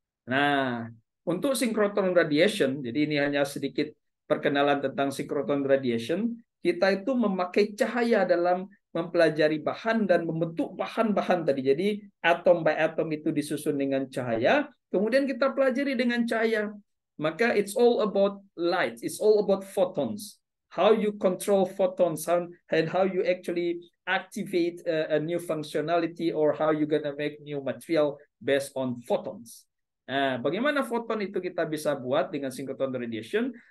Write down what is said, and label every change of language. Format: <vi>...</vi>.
<id>Nah, untuk synchrotron radiation, jadi ini hanya sedikit perkenalan tentang synchrotron radiation, kita itu memakai cahaya dalam mempelajari bahan dan membentuk bahan-bahan tadi. Jadi</id> <en>atom by atom</en> <id>itu disusun dengan cahaya, kemudian kita pelajari dengan cahaya.</id> <en>Maka it's all about light, it's all about photons. How you control photons and how you actually activate a new functionality or how you gonna make new material based on photons.</en> <id>Nah, bagaimana foton itu kita bisa buat dengan synchrotron radiation?</id>